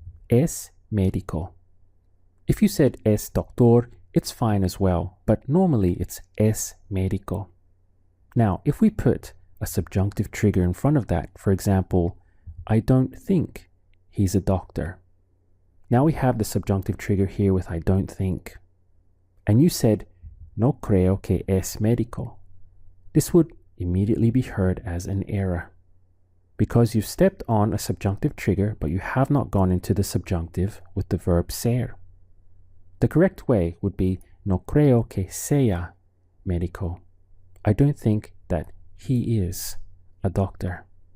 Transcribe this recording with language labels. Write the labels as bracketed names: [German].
[Spanish] Es médico. [English] If you said [Spanish] es doctor, [English] it's fine as well, but normally it's [Spanish] es médico. [English] Now, if we put a subjunctive trigger in front of that, for example, I don't think he's a doctor. Now we have the subjunctive trigger here with I don't think. And you said, [Spanish] no creo que es médico. [English] This would immediately be heard as an error, because you've stepped on a subjunctive trigger, but you have not gone into the subjunctive with the verb ser. The correct way would be [Spanish] no creo que sea médico. [English] I don't think that he is a doctor.